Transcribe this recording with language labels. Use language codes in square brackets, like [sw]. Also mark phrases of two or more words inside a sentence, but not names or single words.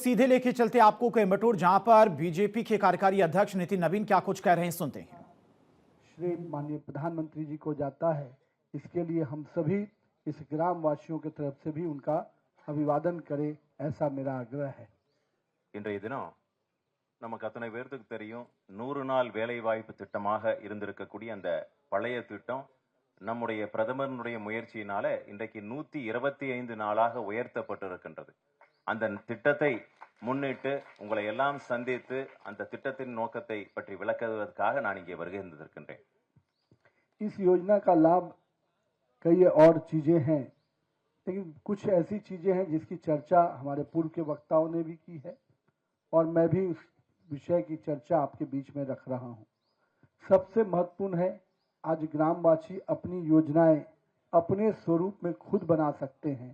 [hi] सीधे लेके चलते आपको कोयम्बटूर, जहां पर बीजेपी के कार्यकारी अध्यक्ष नितिन नवीन क्या कुछ कह रहे हैं, सुनते हैं। श्री माननीय प्रधानमंत्री जी को जाता है, इसके लिए हम सभी इस ग्राम वासियों की तरफ से भी उनका अभिवादन करें, ऐसा मेरा आग्रह है। [ta] இன்றைய தினம் நமக்கு அத்தனை பேருக்கு தெரியும், 100 நாள் வேலைவாய்ப்பு திட்டமாக இருந்திருக்கக்கூடிய அந்த பழைய திட்டம் நம்முடைய பிரதமருடைய முயற்சியினால இன்றைக்கு 125 நாளாக உயர்த்தப்பட்டிருக்கின்றது. அந்த திட்டத்தை முன்னிட்டு உங்களை எல்லாம் சந்தித்து அந்த திட்டத்தின் நோக்கத்தை பற்றி விளக்குவதற்காக நான் இங்கே வருகை தந்திருக்கின்றேன். [hi] इस योजना का लाभ कई और चीजें हैं, लेकिन कुछ ऐसी चीजें हैं जिसकी चर्चा हमारे पूर्व के वक्ताओं ने भी की है और मैं भी उस विषय की चर्चा आपके बीच में रख रहा हूं। सबसे महत्वपूर्ण है, आज ग्रामवासी अपनी योजनाएं अपने स्वरूप में खुद बना सकते हैं।